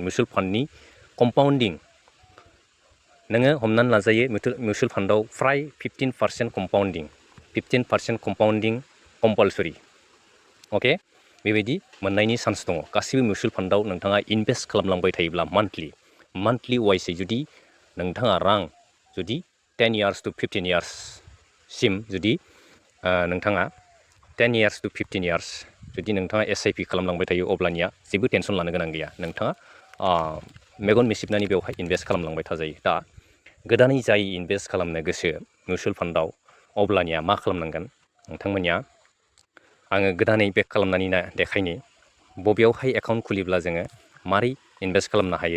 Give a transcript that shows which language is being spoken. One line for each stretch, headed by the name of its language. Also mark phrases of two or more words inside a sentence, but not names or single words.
English: mutual fundni
Bodo: कम्पाउन्डिं नोङो हमनानै लाजायो
English: mutual fundao
Bodo: फ्राय 15% कम्पाउन्डिं 15%
English: compounding compulsory
Bodo: अके बेबायदि मोननायनि चान्स दङ। गासिबो
English: mutual fundao
Bodo: नोंथाङा इनभेस्ट खालामलांबाय थायोब्ला मान्थलि वाइसै जुदि नोंथाङा जुदि
English: 10 years to 15 years
Bodo: सिम जुदि नोंथाङा
English: 10 years to 15 years
Bodo: जुदि नोंथाङा SIP खालामलांबाय थायो अब्लानिया जेबो टेनसन लानो गोनां गैया। नोंथाङा मेगन मेसिबनानै बेवहाय इनभेस्ट खालामलांबाय थाजायो। दा गोदानै जाय इनभेस्ट खालामनो गोसो
English: mutual fundao
Bodo: अब्लानिया मा खालामनांगोन नोंथांमोनिया आङो गोदानै बेक खालामनानै देखायनि बबेयावहाय एकाउन्ट खुलिब्ला जोङो मारै इनभेस्ट खालामनो हायो।